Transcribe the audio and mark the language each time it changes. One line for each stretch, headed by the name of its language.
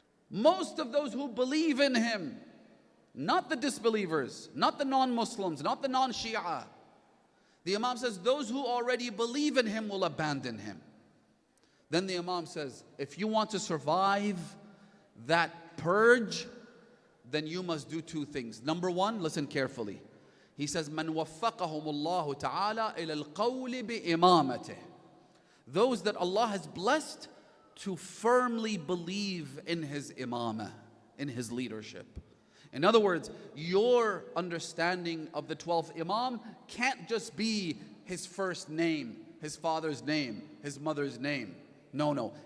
English: Most of those who believe in him, not the disbelievers, not the non-Muslims, not the non-Shia. The Imam says those who already believe in him will abandon him. Then the Imam says, if you want to survive that purge, then you must do 2 things. Number 1, listen carefully. He says,
Arabic: مَنْ وَفَّقَهُمُ اللَّهُ تَعَالَى إِلَى الْقَوْلِ بِإِمَامَتِهِ.
English: Those that Allah has blessed to firmly believe in his imamah, in his leadership. In other words, your understanding of the 12th Imam can't just be his first name, his father's name, his mother's name. No.